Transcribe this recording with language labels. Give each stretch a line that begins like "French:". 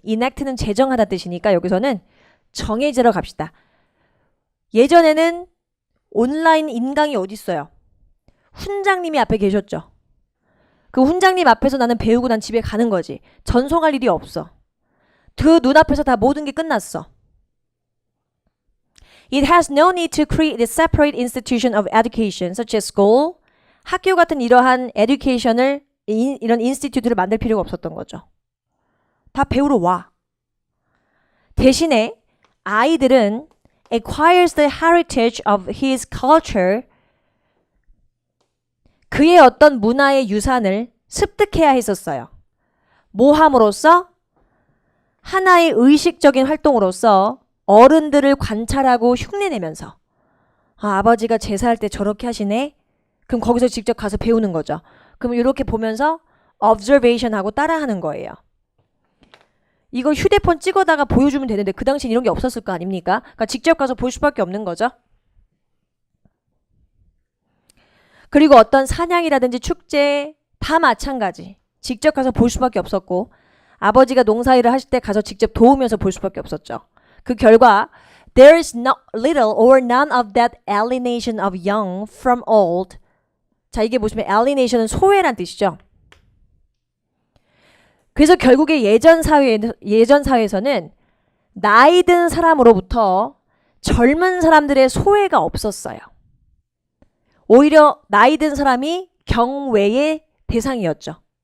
Korean: enact는 제정하다 뜻이니까 여기서는 정해지러 갑시다. 예전에는 온라인 인강이 어디 있어요? 훈장님이 앞에 계셨죠. 그 훈장님 앞에서 나는 배우고 난 집에 가는 거지. 전송할 일이 없어. 그 눈앞에서 다 모든 게 끝났어.
English: It has no need to create a separate institution of education such as school.
Korean: 학교 같은 이러한 에듀케이션을 이런 인스티튜트를 만들 필요가 없었던 거죠. 다 배우러 와. 대신에 아이들은
English: acquires the heritage of his culture.
Korean: 그의 어떤 문화의 유산을 습득해야 했었어요. 뭐 함으로써? 하나의 의식적인 활동으로서 어른들을 관찰하고 흉내내면서 아버지가 제사할 때 저렇게 하시네? 그럼 거기서 직접 가서 배우는 거죠. 그럼 이렇게 보면서 observation하고 따라하는 거예요. 이거 휴대폰 찍어다가 보여주면 되는데 그 당시엔 이런 게 없었을 거 아닙니까? 그러니까 직접 가서 볼 수밖에 없는 거죠. 그리고 어떤 사냥이라든지 축제 다 마찬가지. 직접 가서 볼 수밖에 없었고 아버지가 농사일을 하실 때 가서 직접 도우면서 볼 수밖에 없었죠. 그 결과
English: There is no little or none of that alienation of young from old.
Korean: 자, 이게 보시면 alienation은 소외란 뜻이죠. 그래서 결국에 예전 사회에서는 나이 든 사람으로부터 젊은 사람들의 소외가 없었어요. 오히려 나이 든 사람이 경외의 대상이었죠.